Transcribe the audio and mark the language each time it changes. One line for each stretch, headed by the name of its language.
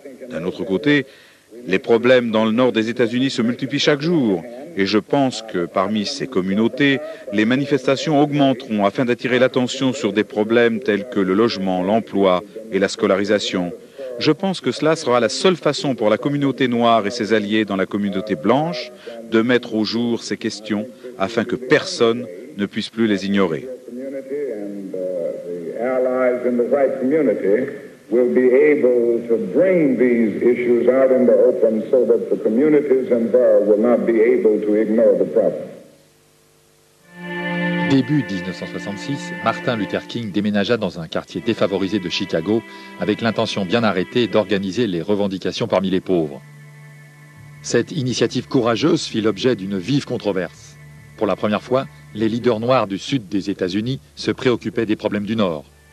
French: D'un autre côté, les problèmes dans le nord des États-Unis se multiplient chaque jour et je pense que parmi ces communautés, les manifestations augmenteront afin d'attirer l'attention sur des problèmes tels que le logement, l'emploi et la scolarisation. Je pense que cela sera la seule façon pour la communauté noire et ses alliés dans la communauté blanche de mettre au jour ces questions afin que personne ne puisse plus les ignorer.
English: Will be able to bring these issues out in the open so that the communities involved will not be able to ignore the problem.
French: Début 1966, Martin Luther King déménagea dans un quartier défavorisé de Chicago avec l'intention bien arrêtée d'organiser les revendications parmi les pauvres. Cette initiative courageuse fit l'objet d'une vive controverse. Pour la première fois, les leaders noirs du sud des États-Unis se préoccupaient des problèmes du Nord.